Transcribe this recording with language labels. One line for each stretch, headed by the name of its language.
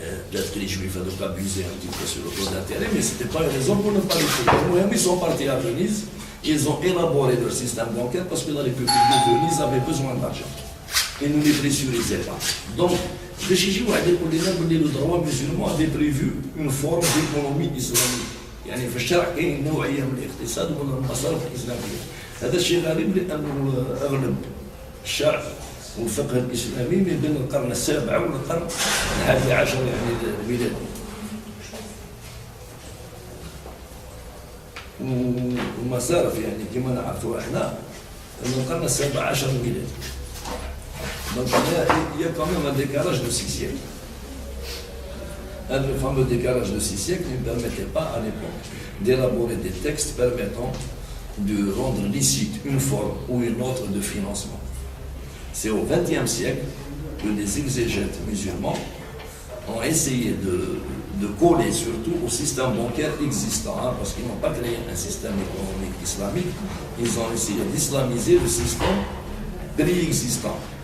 French: Peut-être que les juifs ont abusé un petit peu sur le taux d'intérêt, mais ce n'était pas une raison pour ne pas le faire. Ils sont partis à Venise, ils ont élaboré leur système bancaire parce que la République de Venise avait besoin d'argent. Ils ne les pressurisaient pas. Donc, le droit musulman avait prévu une forme d'économie islamique.
Arabic: يعني في الشرع كاين نوعيه من الاقتصاد والمصارف الاسلاميه. هذا الشيء غريب لانه اغلب الشرع والفقه الاسلامي من بين القرن السابع والقرن الحادي عشر يعني الميلادي. والمصارف يعني كما نعرفوا احنا من القرن السابع عشر الميلادي.
French: Donc il y a quand même un décalage de 6 siècles. Le fameux décalage de 6 siècles ne permettait pas à l'époque d'élaborer des textes permettant de rendre licite une forme ou une autre de financement. C'est au XXe siècle que les exégètes musulmans ont essayé de coller surtout au système bancaire existant, hein, parce qu'ils n'ont pas créé un système économique islamique, ils ont essayé d'islamiser le système préexistant.